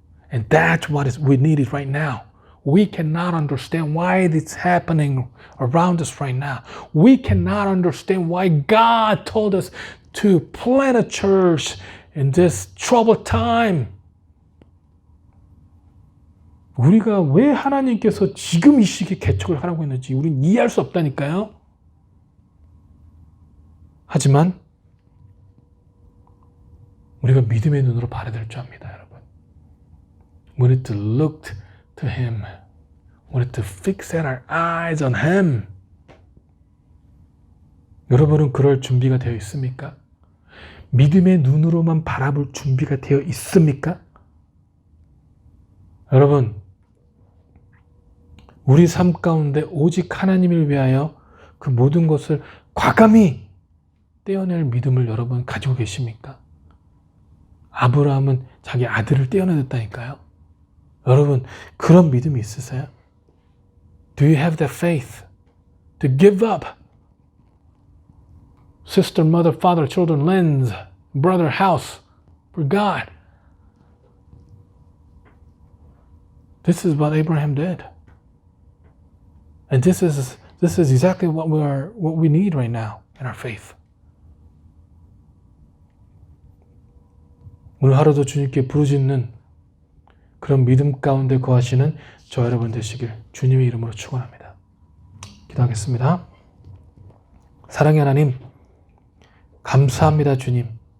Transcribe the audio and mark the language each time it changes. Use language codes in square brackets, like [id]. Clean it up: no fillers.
[en] And that's what we need right now. We cannot understand why it's happening around us right now. We cannot understand why God told us to plant a church in this troubled time. [ko] 우리가 왜 하나님께서 지금 이 시기에 개척을 하라고 했는지 우리는 이해할 수 없다니까요. 하지만 우리가 믿음의 눈으로 봐야 될 줄 압니다, 여러분. [en] We need to look to Him. We need to fix our eyes on Him. [ko] 여러분은 그럴 준비가 되어 있습니까? 믿음의 눈으로만 바라볼 준비가 되어 있습니까? 여러분, 우리 삶 가운데 오직 하나님을 위하여 그 모든 것을 과감히 떼어낼 믿음을 여러분 가지고 계십니까? 아브라함은 자기 아들을 떼어내었다니까요. 여러분, 그런 믿음이 있으세요? [en] Do you have the faith to give up sister, mother, father, children, lands, brother, house for God? This is what Abraham did. And this is exactly what we need right now in our faith. [ko] 오늘 하루도 주님께 부르짖는 그런 믿음 가운데 거하시는 저 여러분 되시길 주님의 이름으로 축원합니다. 기도하겠습니다. 사랑의 하나님, 감사합니다, 주님.